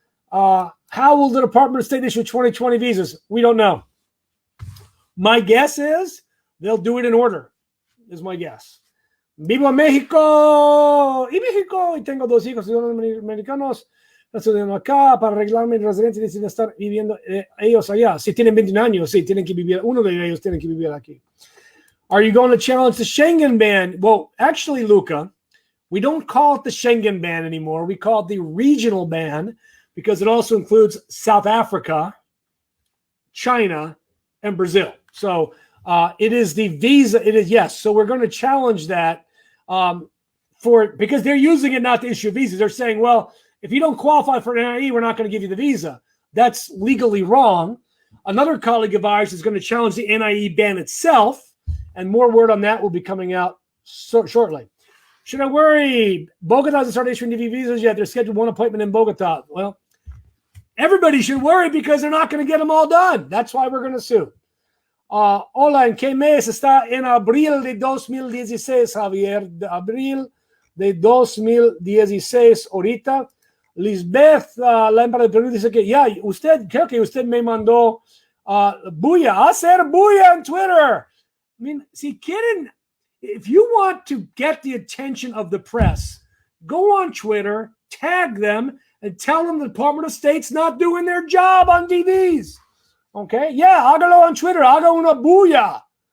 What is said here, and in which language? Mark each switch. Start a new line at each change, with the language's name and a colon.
English: How will the Department of State issue 2020 visas? We don't know. My guess is they'll do it in order, is my guess.
Spanish: Vivo México y tengo 2 hijos americanos. Estudiando acá para arreglar mi residencia y deciden estar viviendo ellos allá. Si tienen 21 años, sí, tienen que vivir. Uno de ellos tiene que vivir aquí.
English: Are you going to challenge the Schengen ban? Well, actually, Luca, we don't call it the Schengen ban anymore. We call it the regional ban because it also includes South Africa, China, and Brazil. So it is the visa. It is, yes. So we're going to challenge that because they're using it not to issue visas. They're saying, well, if you don't qualify for an NIE, we're not going to give you the visa. That's legally wrong. Another colleague of ours is going to challenge the NIE ban itself, and more word on that will be coming out shortly. Should I worry? Bogota hasn't started issuing DV visas yet. They're scheduled 1 appointment in Bogota. Well, everybody should worry because they're not going to get them all done. That's why we're going to sue.
Spanish: Hola, ¿en qué mes está? En abril de 2016, Javier. De abril de 2016 ahorita. Lisbeth, la hembra de Perú, dice que ya, creo que usted me mandó bulla, hacer bulla en Twitter.
English: I mean,
Spanish: si quieren,
English: if you want to get the attention of the press, go on Twitter, tag them, and tell them the Department of State's not doing their job on DVs. Okay?
Spanish: Yeah, hágalo
English: on Twitter,
Spanish: haga una bulla.